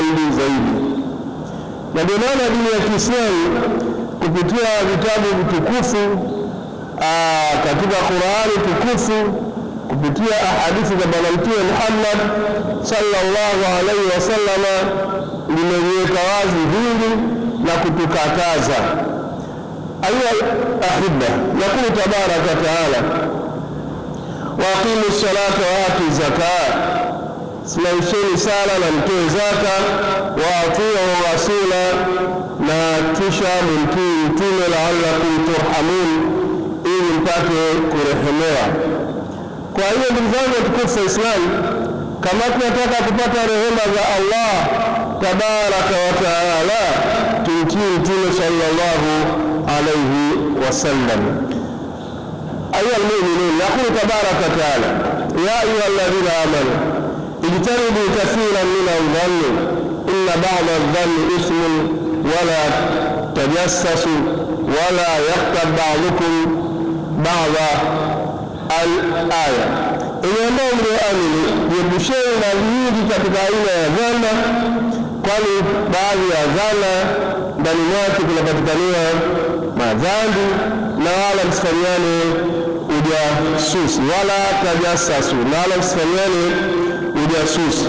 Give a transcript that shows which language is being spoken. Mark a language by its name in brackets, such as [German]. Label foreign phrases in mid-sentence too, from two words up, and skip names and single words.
[Swahili] Na ndio maana dini ya Kiislamu kupitia vitabu vitukufu katika Qur'ani tukufu, kupitia ahadithi za Bwana Mtume Muhammad [Arabic] صلى الله عليه وسلم [Swahili] limeliweka wazi hili na kutukataza. [Arabic] أيها الأحبة، يقول تبارك وتعالى: وأقيموا الصلاة وآتوا الزكاة. [Swahili] simamisheni sala na mtoe zaka, [Arabic] وأطيعوا الرسول, [Swahili] na kisha mtii mtume, [Arabic] لعلكم ترحمون, [Swahili] ili mpate kurehemewa. Kwa hiyo ndugu zangu watukufu wa Islam, kama tunataka kupata rehema za Allah [Arabic] تبارك وتعالى, [Swahili] tumtii mtume [Arabic] صلى الله عليه وسلم. أيها المؤمنون، يقول تبارك وتعالى: يا أيها الذين آمنوا اجتنبوا كثيرا من الظن إن بعض الظن إثم ولا تجسسوا ولا يغتب بعضكم بعضا الآية. [Swahili] Enyi ambao mlioamini, jiepusheni na nyingi katika aina ya dhana, kwani baadhi ya dhana ndani mwake kunapatikania madhambi, na wala msifanyiane ujasusi, [Arabic] ولا تجسسوا, [Swahili] na wala msifanyiane ujasusi.